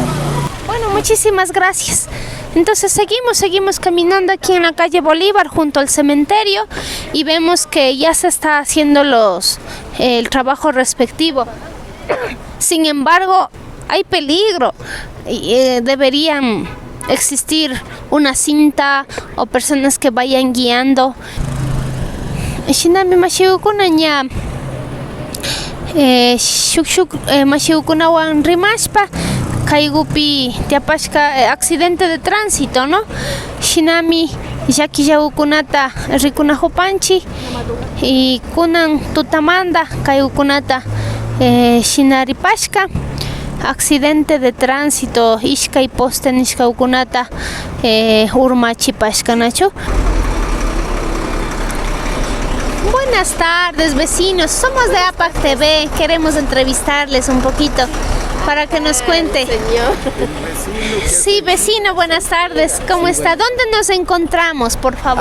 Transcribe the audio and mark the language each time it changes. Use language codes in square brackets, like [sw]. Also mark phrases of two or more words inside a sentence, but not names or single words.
[es] Bueno, muchísimas gracias. Entonces seguimos caminando aquí en la calle Bolívar junto al cementerio, y vemos que ya se está haciendo el trabajo respectivo. Sin embargo, hay peligro. Deberían existir una cinta o personas que vayan guiando. [qu] Shinami mashiukunaña shukshuk mashiukunawan rimashpa kaigupi tiapashka [es] accidente de tránsito, [qu] ¿no? Shinami llakillawkunata rikunahupanchi y kunan tutamanda kaigukunata shinaripashka [es] accidente de tránsito [qu] ishkay poste nishkawkunata urmachipashka nachu. [es] Buenas tardes, vecinos, somos de APAC TV, queremos entrevistarles un poquito para que nos cuente. Sí, vecino, buenas tardes, ¿cómo está? ¿Dónde nos encontramos, por favor?